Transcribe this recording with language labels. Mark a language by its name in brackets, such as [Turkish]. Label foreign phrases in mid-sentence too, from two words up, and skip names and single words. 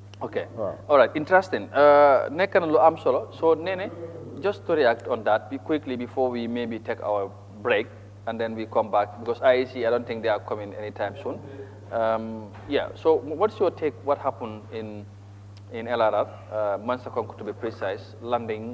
[English] Okay. Wow. All right. Interesting. [Wolof] Nekk na lu am solo. [English] So, Nene, just to react on that quickly before we maybe take our break and then we come back because IEC, I don't think they are coming anytime soon. Yeah. So, what's your take? What happened in LRR, Mansa Konko to be precise, landing?